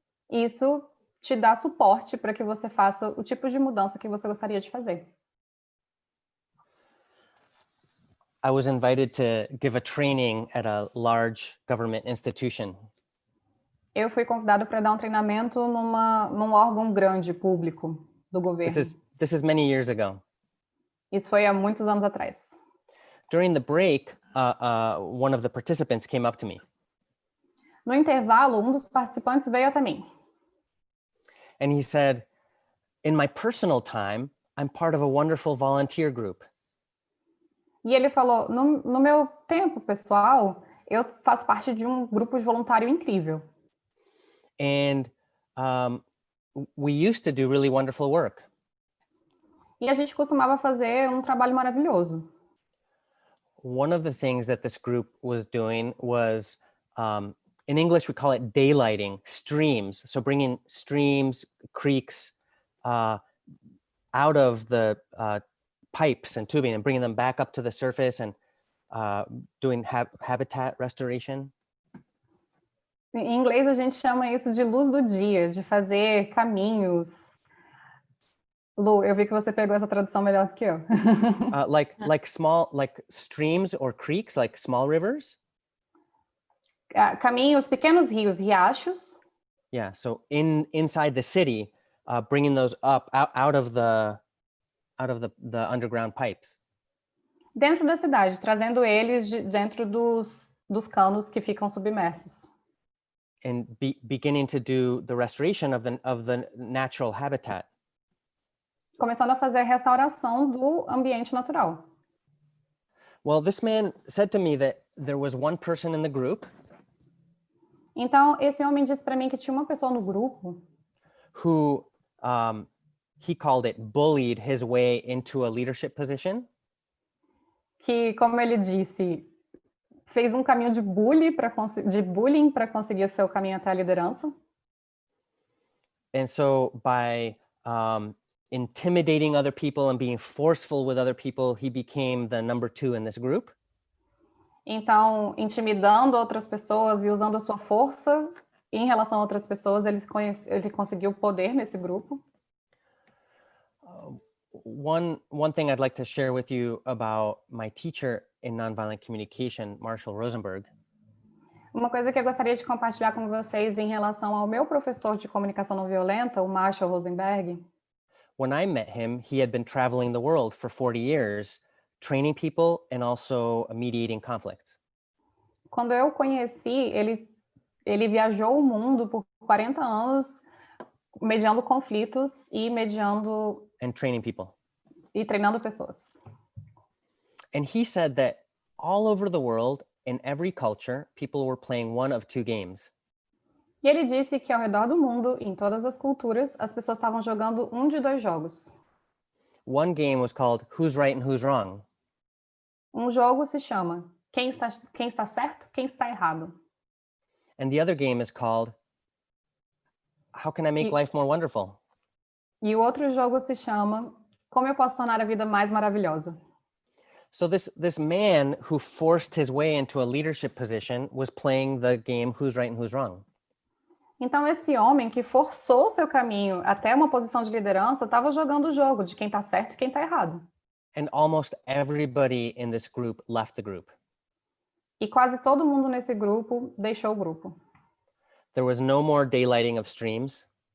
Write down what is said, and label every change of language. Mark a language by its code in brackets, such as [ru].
[pt] Isso te dá suporte para que você faça o tipo de mudança que você gostaria de fazer. [en] I was invited to give a training at a large government institution. [pt] Eu fui convidado para dar um treinamento num órgão grande, público, do governo. [en] This is many years ago. [pt] Isso foi há muitos anos atrás. [en] During the break, one of the participants came up to me. [pt] No intervalo, um dos participantes veio até mim. [en] And he said, in my personal time, I'm part of a wonderful volunteer group. [pt] E ele falou, no meu tempo pessoal, eu faço parte de um grupo de voluntário incrível. [en] And we used to do really wonderful work. [pt] E a gente costumava fazer um trabalho maravilhoso. [en] One of the things that this group was doing was, in English, we call it daylighting streams. So bringing streams, creeks out of the pipes and tubing and bringing them back up to the surface and doing habitat restoration. [pt] Em inglês, a gente chama isso de luz do dia, de fazer caminhos. Lu, eu vi que você pegou essa tradução melhor do que eu. [en] Like streams or creeks, like small rivers. [pt] Caminhos, pequenos rios, riachos. [en] Yeah, so inside the city, bringing those up out of the underground pipes. [pt] Dentro da cidade, trazendo eles dentro dos dos canos que ficam submersos. [en] and beginning to do the restoration of the natural habitat. [pt] Começando a fazer a restauração do ambiente natural. [en] Well, this man said to me that there was one person in the group [pt] Então, esse homem disse para mim que tinha uma pessoa no grupo [en] who he called it bullied his way into a leadership position. [pt] que, como ele disse, fez um caminho de bullying para conseguir seu caminho até a liderança. [en] And so by intimidating other people and being forceful with other people, he became the number 2 in this group. [pt] Então, intimidando outras pessoas e usando a sua força em relação a outras pessoas, ele conseguiu poder nesse grupo. [en] One thing I'd like to share with you about my teacher in nonviolent communication, Marshall Rosenberg. [pt] Uma coisa que eu gostaria de compartilhar com vocês em relação ao meu professor de comunicação não violenta, o Marshall Rosenberg. [en] When I met him, he had been traveling the world for 40 years, training people and also mediating conflicts. [pt] Quando eu o conheci, ele viajou o mundo por 40 anos, mediando conflitos e mediando [en] And training people. [pt] e treinando pessoas. [en] And he said that all over the world, in every culture, people were playing one of 2 games. [pt] E ele disse que ao redor do mundo, em todas as culturas, as pessoas estavam jogando um de 2 jogos. [en] One game was called Who's Right and Who's Wrong. [pt] Um jogo se chama quem está certo, quem está errado. [en] And the other game is called How Can I Make Life More Wonderful? [pt] E o outro jogo se chama Como eu posso tornar a vida mais maravilhosa. [en] So this man who forced his way into a leadership position was playing the game Who's Right and Who's Wrong. [pt] Então, esse homem que forçou seu caminho até uma posição de liderança estava jogando o jogo de quem está certo e quem está errado. [en] And almost everybody in this group left the group. [pt] E quase todo mundo nesse grupo deixou o grupo. [en] There was no more daylighting of streams.